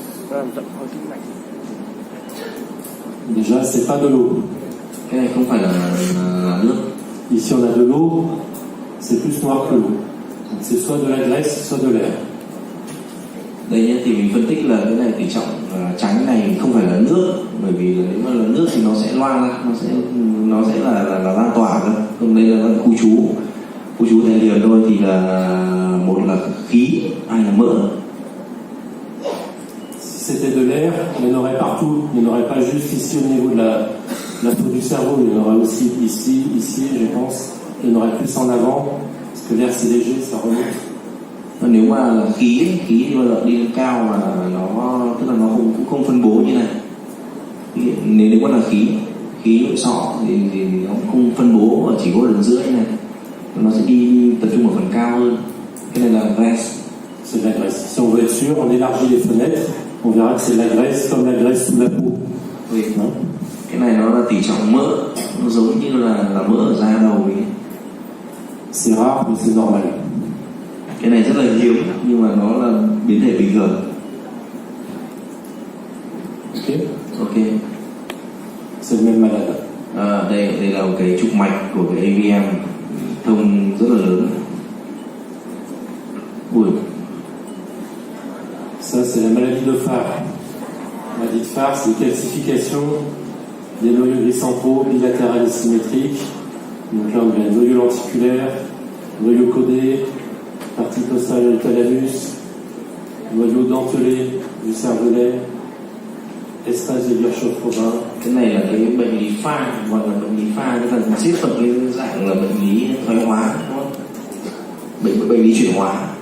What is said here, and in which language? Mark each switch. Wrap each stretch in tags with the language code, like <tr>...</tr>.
<vi>Nó làm rộng hơn tĩnh mạch.</vi> <fr>Déjà, c'est pas de l'eau.</fr> <vi>Cái này không phải là nước.</vi> <fr>Ici, on a de l'eau, c'est plus noir que l'eau. Donc, c'est soit de la graisse, soit de l'air.</fr> <vi>Đây nhé, thì mình phân tích là cái này tỷ trọng trắng này không phải là nước, bởi vì nếu mà là nước thì nó sẽ loang ra, nó sẽ là lan tỏa cơ. Còn đây là khu trú thành liền thôi, thì là một là khí, hai là mỡ.</vi> <fr>Si c'était de l'air, il y en aurait partout. Il n'y en aurait pas juste ici au niveau de la peau du cerveau. Il y en aurait aussi ici, je pense. Il y en aurait plus en avant, parce que l'air c'est léger, ça remonte.</fr> <vi>Nếu mà là khí thì bao giờ đi lên cao mà nó tức là nó cũng không phân bố như này. Nếu mà là khí nội sọ thì nó cũng không phân bố ở chỉ có đường giữa như này, nó sẽ đi tập trung ở phần cao hơn. Cái này là graisse.</vi> <fr>C'est de la graisse. Si on veut être sûr, on élargit les fenêtres, on verra que c'est de la graisse comme la graisse sous la peau. Oui.</fr> <vi>Cái này nó là tỷ trọng mỡ, nó giống như là mỡ ở da đầu ấy.</vi> <fr>C'est rare, mais c'est normal.</fr> <vi>Cái này rất là hiếm nhưng mà nó là biến thể bình thường. Ok.</vi> <fr>C'est le même malade.</fr> <vi>Đây là một cái trục mạch của cái AVM thông rất là lớn. Ui.</vi> <fr>Ça, c'est la maladie de Farr. La maladie de Farr, c'est une calcification des noyaux griscentraux bilatérales et symétriques. Donc là, on a un noyau lenticulaire, noyau codé, partie postérieure du thalamus, noyau dentelé du cervelet, espace de Virchow-Provin.</fr> <vi>Cái này là cái bệnh lý pha, gọi là bệnh lý pha, tức là xếp vào cái dạng là bệnh lý thoái hóa, đúng không? Bệnh lý chuyển hóa.</vi>